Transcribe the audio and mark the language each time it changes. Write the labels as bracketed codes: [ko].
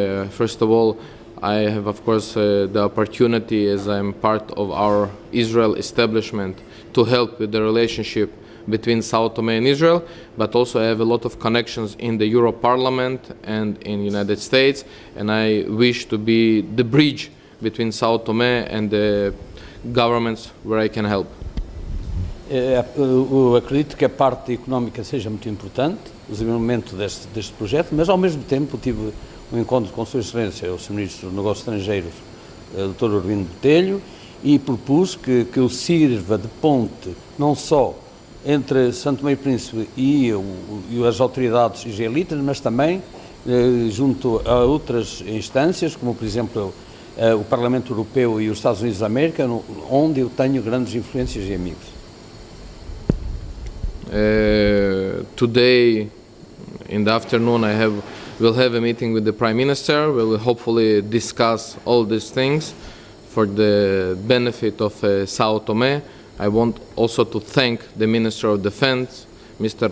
[en] First of all, I have, of course, the opportunity, as I'm part of our Israel establishment, to help with the relationship between Sao Tome and Israel, but also I have a lot of connections in the Euro Parliament and in the United States, and I wish to be the bridge between Sao Tome and the governments where I can help. [pt] Eu acredito que a parte económica seja muito importante, o desenvolvimento deste projeto, mas ao mesmo tempo tive um encontro com Sua Excelência, o Sr. Ministro dos Negócios Estrangeiros, Dr. Urbino Botelho, e propus que eu sirva de ponte não só entre São Tomé e Príncipe e as autoridades israelitas, mas também junto a outras instâncias, como por exemplo o Parlamento Europeu e os Estados Unidos da América, onde eu tenho grandes influências e amigos. [en] Today, in the afternoon, we'll have a meeting with the Prime Minister. We'll hopefully discuss all these things for the benefit of Sao Tome. I want also to thank the Minister of Defense, Mr.